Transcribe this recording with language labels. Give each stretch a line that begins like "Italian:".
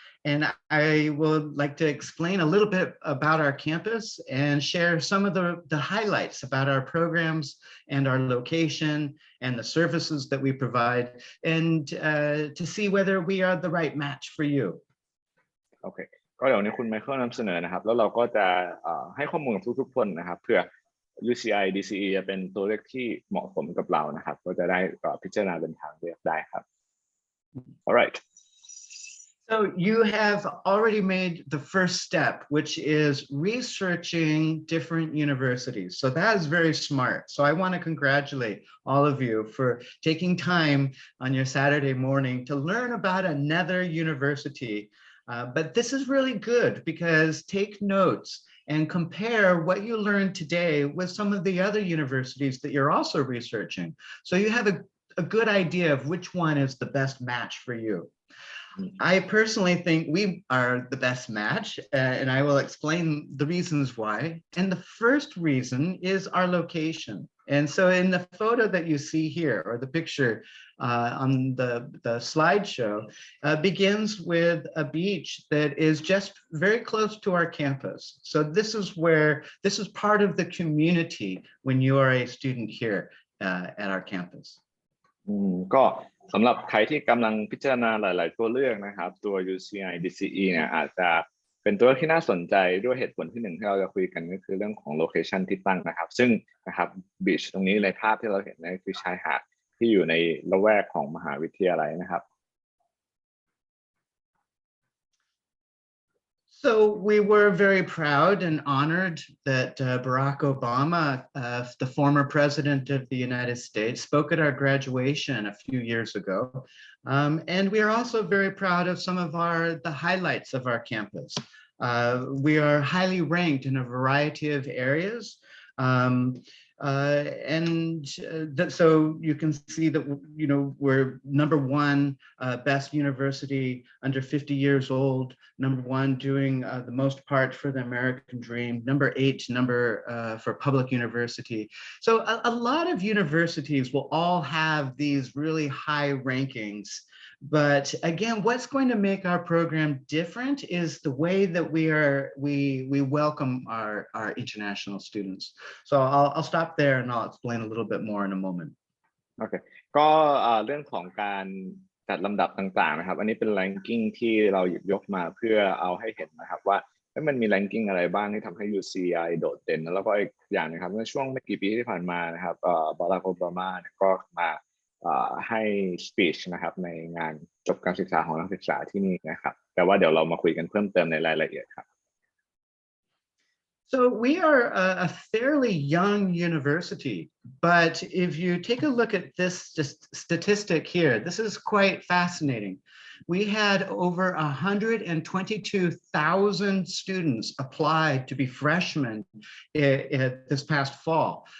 English: And I would like to explain a little bit about our campus and share some of the highlights about our programs and our location and the services that we provide, and to see whether we are the right match for you.
Thai: โอเคก็เดี๋ยวนี้คุณไมเคิลนำเสนอนะครับแล้วเราก็จะให้ข้อมูลกับทุกๆคนนะครับเพื่อ UCI DCE จะเป็นตัวเลือกที่เหมาะสมกับเรานะครับก็จะได้พิจารณาเป็นทางเลือกได้ครับ Alright
English: So you have already made the first step, which is researching different universities. So that is very smart. So I want to congratulate all of you for taking time on your Saturday morning to learn about another university. But this is really good because take notes and compare what you learned today with some of the other universities that you're also researching. So you have a good idea of which one is the best match for you. I personally think we are the best match, and I will explain the reasons why. And the first reason is our location. And so in the photo that you see here, or the picture on the slideshow, begins with a beach that is just very close to our campus. So this is part of the community when you are a student here at our campus.
Thai: ก็สำหรับใครที่กำลังพิจารณาหลายๆตัวเลือกนะครับตัว UCI DCE เนี่ยอาจจะเป็นตัวเลือกที่น่าสนใจด้วยเหตุผลที่หนึ่งที่เราจะคุยกันก็คือเรื่องของโลเคชันที่ตั้งนะครับซึ่งนะครับบีชตรงนี้ในภาพที่เราเห็นนั่นคือชายหาดที่อยู่ในละแวกของมหาวิทยาลัยนะครับ
English: So we were very proud and honored that Barack Obama, the former president of the United States, spoke at our graduation a few years ago. And we are also very proud of some of the highlights of our campus. We are highly ranked in a variety of areas. So you can see that, you know, we're #1 best university under 50 years old, #1 doing the most part for the American dream, #8 for public university. So a lot of universities will all have these really high rankings. But again, what's going to make our program different is the way that we welcome our international students. So I'll stop there and I'll explain a little bit more in a moment. Okay.
Thai: ก็เรื่องของการจัดลำดับต่างๆนะครับอันนี้เป็น ranking ที่เราหยิบยกมาเพื่อเอาให้เห็นนะครับว่า มันมีแรงกิ้งอะไรบ้างที่ทำให้ UCI โดดเด่นแล้วก็อีกอย่างนะครับเมื่อช่วงไม่กี่ปีที่ผ่านมานะครับบารักโอบามาเนี่ยก็มาให้สปีชนะครับในงานจบการศึกษาของนักศึกษาที่นี่นะครับแต่ว่าเดี๋ยวเรามาคุยกันเพิ่มเติมในรายละเอียดครับ
English: So we are a fairly young university, but if you take a look at this statistic here, this is quite fascinating. We had over 122,000 students applied to be freshmen this past fall.